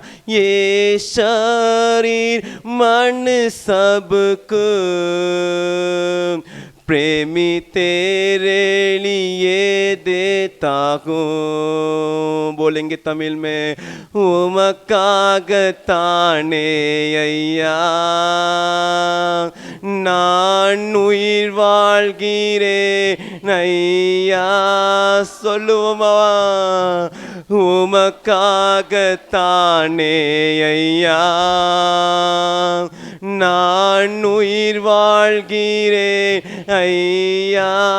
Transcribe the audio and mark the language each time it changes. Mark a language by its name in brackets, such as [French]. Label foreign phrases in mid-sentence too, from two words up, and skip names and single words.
[Hindi] ये शरीर मन सब कुछ प्रेमी तेरे लिए देता हूँ। बोलेंगे तमिल में, [Tamil] உமக்காக தானே ஐயா நான் உயிர் வாழ்கிறேன் ஐயா. சொல்லுவோமா? உமக்காகத்தானே ஐயா நான் உயிர் வாழ்கிறேன் ஐயா.